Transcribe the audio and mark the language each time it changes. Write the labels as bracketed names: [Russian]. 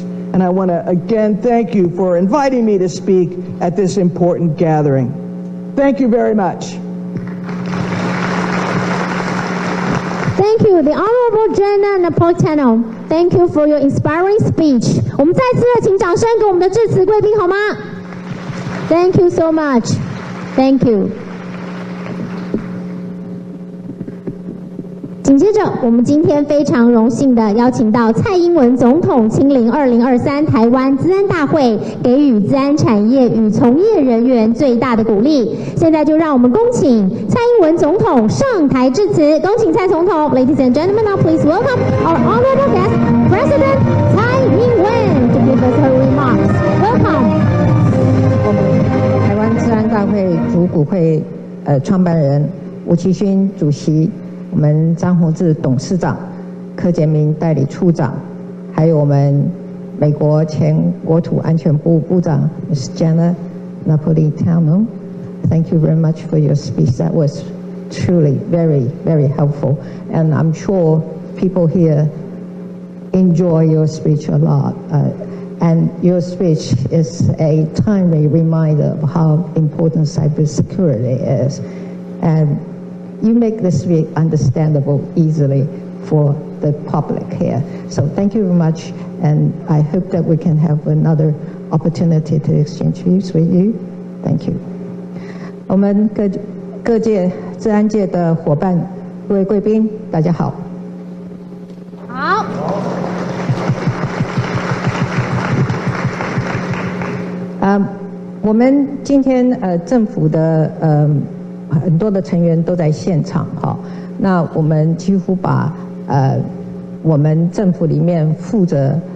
[English] And I want to again thank you for inviting me to speak at this important gathering. Thank you very much. Thank you, the Honorable Jenna Napolitano. Thank you for your inspiring speech. [Chinese] 我们再次请掌声给我们的致辞贵宾好吗 ？ [English] Thank you so much. Thank you. [Chinese] 紧接着，我们今天非常荣幸的邀请到蔡英文总统亲临2023台湾资安大会，给予资安产业与从业人员最大的鼓励。现在就让我们恭请蔡英文总统上台致辞，恭请蔡总统。 [English] Ladies and gentlemen, now please welcome our honorable guest, President Tsai Ing-wen, to give us her remarks. Welcome. [Chinese] 我们台湾资安大会主股会创办人吴其勋主席。我们张宏志董事长、柯建明代理处长，还有我们美国前国土安全部部长 Ms. Jenna Napolitano. [English] Thank you very much for your speech. That was truly very, very helpful. And I'm sure people here enjoy your speech a lot. And your speech is a timely reminder of how important cybersecurity is. And you make this very understandable easily for the public here. So thank you very much, and I hope that we can have another opportunity to exchange views with you. Thank you. [Chinese] 我们各界治安界的伙伴、各位贵宾，大家好。好。我们今天政府的很多的成员都在现场哈，那我们几乎把我们政府里面负责